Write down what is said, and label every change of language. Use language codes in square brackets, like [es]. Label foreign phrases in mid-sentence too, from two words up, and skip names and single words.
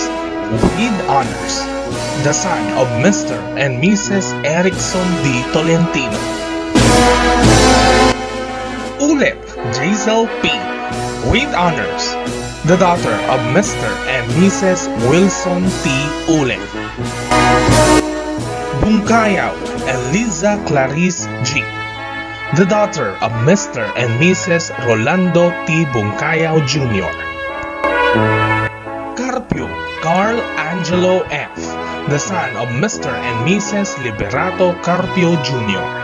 [en] with honors, the son of Mr. and Mrs. Erickson D. Tolentino. Ulep Jaisel P. with honors, the daughter of Mr. and Mrs. Wilson T. Ulep. Bungkayaw Eliza Clarice G. the daughter of Mr. and Mrs. Rolando T. Bungkayaw Jr. Carpio Carl Angelo F. the son of Mr. and Mrs. Liberato Carpio Jr.